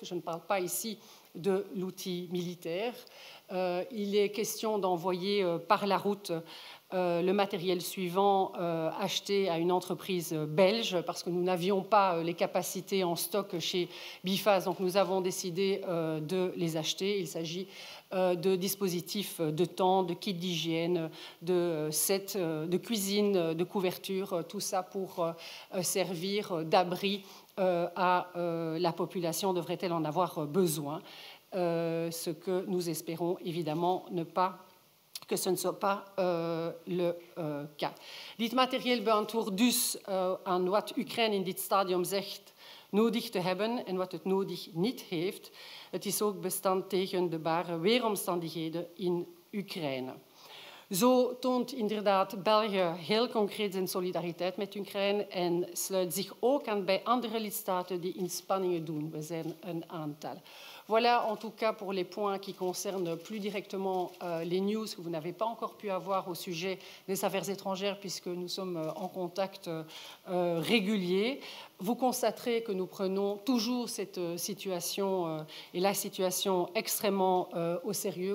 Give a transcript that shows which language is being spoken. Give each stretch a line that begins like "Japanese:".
French: Je ne parle pas ici de l'outil militaire. Il est question d'envoyer par la route le matériel suivant acheté à une entreprise belge parce que nous n'avions pas les capacités en stock chez BIFAST, donc nous avons décidé de les acheter. Il s'agit de dispositifs de tentes, de kits d'hygiène, de sets de cuisine, de couverture, tout ça pour servir d'abri à la population, devrait-elle en avoir besoin, ce que nous espérons évidemment que ce ne soit pas le cas.
Dutch: Dit materieel beantwoordt dus aan wat Oekraïne in dit stadium zegt nodig te hebben en wat het nodig niet heeft. Het is ook bestand tegen de bare weeromstandigheden in Oekraïne. Zo toont inderdaad België heel concreet zijn solidariteit met Oekraïne en sluit zich ook aan bij andere lidstaten die inspanningen doen. We zijn een aantal.
French: Voilà en tout cas pour les points qui concernent plus directement les news que vous n'avez pas encore pu avoir au sujet des affaires étrangères puisque nous sommes en contact régulier. vous constaterez que nous prenons toujours cette situation et la situation extrêmement au sérieux.